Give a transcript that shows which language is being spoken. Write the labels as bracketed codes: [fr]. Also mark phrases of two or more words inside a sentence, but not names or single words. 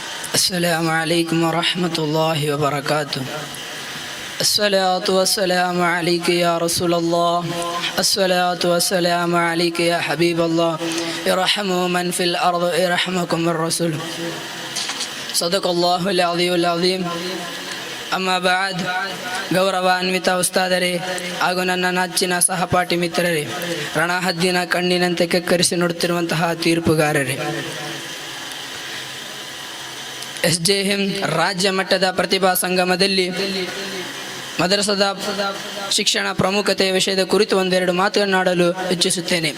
[ar] السلام عليكم ورحمة الله وبركاته. الصلاة والسلام عليك يا رسول الله، الصلاة والسلام عليك يا حبيب الله، ارحموا من في الأرض يرحمكم الرسول. صدق الله العلي العظيم. أما بعد, [kn] ಗೌರವಾನ್ವಿತ ಉಸ್ತಾದರೇ ಹಾಗೂ ನನ್ನ ನೆಚ್ಚಿನ ಸಹಪಾಠಿ ಮಿತ್ರರೇ, ರಣಹದ್ದಿನ ಕಣ್ಣಿನಂತೆ ಕೆಕ್ಕರಿಸಿ ನೋಡುತ್ತಿರುವಂತಹ ತೀರ್ಪುಗಾರರೇ, SJM ರಾಜ್ಯ ಮಟ್ಟದ ಪ್ರತಿಭಾ ಸಂಗಮದಲ್ಲಿ ಮದರಸದ ಶಿಕ್ಷಣ ಪ್ರಾಮುಖ್ಯತೆಯ ವಿಷಯದ ಕುರಿತು ಒಂದೆರಡು ಮಾತನಾಡಲು ಇಚ್ಛಿಸುತ್ತೇನೆ.